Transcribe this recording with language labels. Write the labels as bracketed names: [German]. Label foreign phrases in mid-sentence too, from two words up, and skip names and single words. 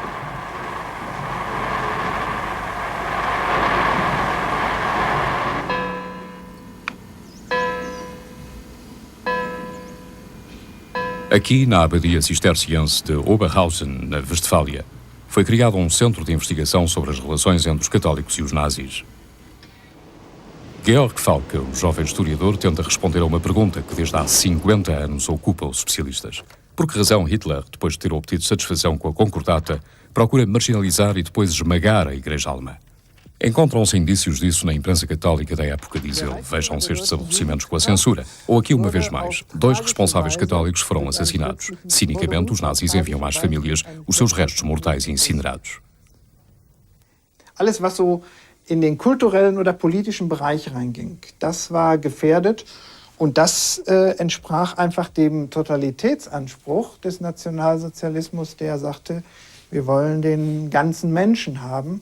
[Portuguese] Aqui, na abadia cisterciense de Oberhausen, na Westfália, foi criado um centro de investigação sobre as relações entre os católicos e os nazis. Georg Falke, o jovem historiador, tenta responder a uma pergunta que desde há 50 anos ocupa os especialistas. Por que razão Hitler, depois de ter obtido satisfação com a concordata, procura marginalizar e depois esmagar a Igreja Alemã? Encontram-se indícios disso na imprensa católica da época, diz ele. Vejam-se estes aborrecimentos com a censura. Ou aqui, uma vez mais, 2 responsáveis católicos foram assassinados. Cinicamente, os nazis enviam às famílias os seus restos mortais incinerados. [German] Alles, was so in den kulturellen oder politischen Bereich reinging, das war gefährdet. Und das entsprach einfach dem Totalitätsanspruch des Nationalsozialismus, der sagte, wir wollen den ganzen Menschen haben.